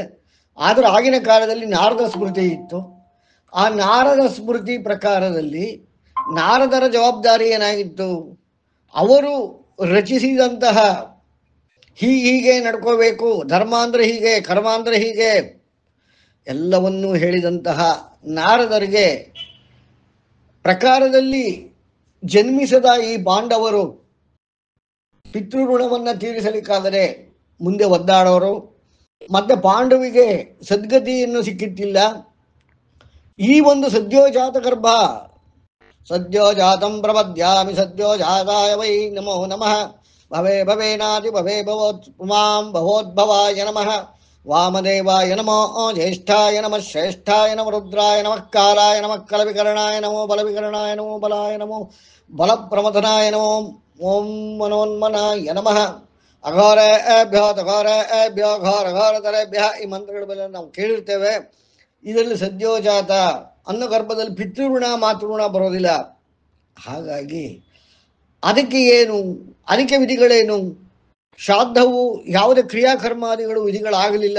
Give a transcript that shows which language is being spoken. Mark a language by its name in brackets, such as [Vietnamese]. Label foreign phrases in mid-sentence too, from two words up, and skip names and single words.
[Kannada] ಆದ್ರೆ ಆಗಿನ ಕಾಲದಲ್ಲಿ ನಾರದ ಸ್ಮೃತಿ ಇತ್ತು. ಆ ನಾರದ ಸ್ಮೃತಿ ಪ್ರಕಾರದಲ್ಲಿ ನಾರದರ ಜವಾಬ್ದಾರಿ ಏನಾಗಿತ್ತು, ಅವರು ರಚಿಸಿದಂತಹ ಹೀಗೆ ನಡ್ಕೋಬೇಕು, ಧರ್ಮ ಅಂದ್ರೆ ಹೀಗೆ, ಕರ್ಮ ಅಂದ್ರೆ ಹೀಗೆ ಎಲ್ಲವನ್ನೂ ಹೇಳಿದಂತಹ ನಾರದರಿಗೆ ಪ್ರಕಾರದಲ್ಲಿ ಜನ್ಮಿಸದ ಈ ಪಾಂಡವರು ಪಿತೃಋಣವನ್ನು ತೀರಿಸಲಿಕ್ಕಾದರೆ ಮುಂದೆ ಒದ್ದಾಡೋರು. ಮತ್ತೆ ಪಾಂಡವಿಗೆ ಸದ್ಗತಿಯನ್ನು ಸಿಕ್ಕಿತ್ತಿಲ್ಲ. ಈ ಒಂದು ಸದ್ಯೋಜಾತ ಗರ್ಭ, [Sanskrit] ಸದ್ಯೋಜಾತಂ ಪ್ರಪದ್ಯಾಮಿ ಸದ್ಯೋಜಾತಾಯ ವೈ ನಮೋ ನಮಃ, ಭವೇ ಭವೇನಾತಿ ಭವೇ ಭವೋತ್ಮಾಂ ಭವೋದ್ಭವಾಯ ನಮಃ, ವಾಮದೇವಾಯ ನಮೋ ಜ್ಯೇಷ್ಠಾಯ ನಮಃ ಶ್ರೇಷ್ಠಾಯ ನಮಃ ರುದ್ರಾಯ ನಮಃ ಕಾಲಾಯ ನಮಃ ಕಲವಿಕರಣಾಯ ನಮೋ ಬಲವಿಕರಣಾಯ ನಮೋ ಬಲಾಯ ನಮೋ ಬಲಪ್ರಮಥನಾಯ ನಮೋ ಓಂ ಮನೋನ್ಮನಾಯ ನಮಃ, ಅಘೋರೇಭ್ಯೋ ತಘೋರೇಭ್ಯೋ ಘೋರ ಘೋರತರೇಭ್ಯ. [Kannada] ಈ ಮಂತ್ರಗಳ ನಾವು ಕೇಳಿರ್ತೇವೆ. ಇದರಲ್ಲಿ ಸದ್ಯೋಜಾತ ಅನ್ನೋ ಗರ್ಭದಲ್ಲಿ ಪಿತೃಋಣ ಮಾತೃಋಣ ಬರೋದಿಲ್ಲ. ಹಾಗಾಗಿ ಅದಕ್ಕೆ ಏನು, ಅದಕ್ಕೆ ವಿಧಿಗಳೇನು? ಶ್ರಾದ್ದವು ಯಾವುದೇ ಕ್ರಿಯಾಕರ್ಮಾದಿಗಳು ವಿಧಿಗಳಾಗಲಿಲ್ಲ.